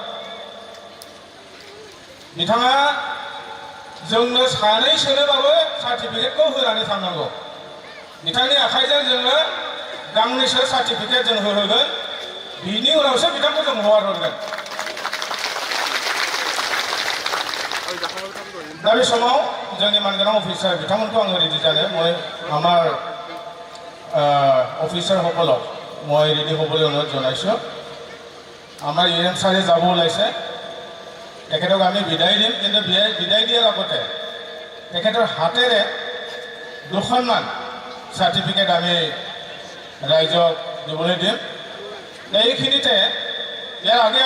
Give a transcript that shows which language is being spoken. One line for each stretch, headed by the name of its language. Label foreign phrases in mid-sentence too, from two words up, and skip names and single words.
Bodo: बिथाङा जोंनो सानैसोनोबाबो सार्टिफिकेटखौ होनानै थांनांगौ बिथांनि आखाइजों जोङो गांनैसो सार्टिफिकेट जों होहोगोन बिनि उनावसो बिथांखौ जों हगारहरगोन दा बे समाव जोंनि मानगोनां अफिसार बिथांमोनखौ आङो रेडि जानो
Assamese: আমাৰ অফিচাৰসকলক মই ৰেডি হ'বলৈ অনুৰোধ জনাইছোঁ আমাৰ EM ছাৰে যাব ওলাইছে তেখেতক আমি বিদায় দিম কিন্তু বিদায় দিয়াৰ আগতে তেখেতৰ হাতেৰে দুখনমান চাৰ্টিফিকেট আমি ৰাইজক দিবলৈ দিম এইখিনিতে ইয়াৰ